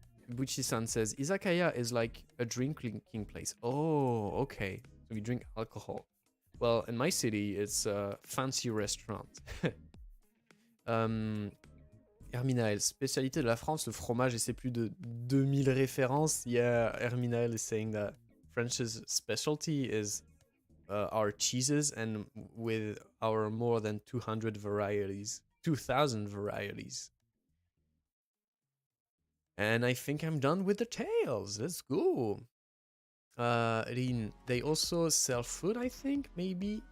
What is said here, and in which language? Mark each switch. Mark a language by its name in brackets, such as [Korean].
[English] Buchi-san says izakaya is like a drinking place. Oh, okay. So we drink alcohol. Well, in my city, it's a fancy restaurant. [French] Herminael, spécialité de la France, le fromage, et c'est plus de 2000 références. [English] Yeah, Herminael is saying that French's specialty is our cheeses, and with our more than 200 varieties, 2000 varieties. And I think I'm done with the tales. Let's go. Rin, they also sell food, I think, maybe.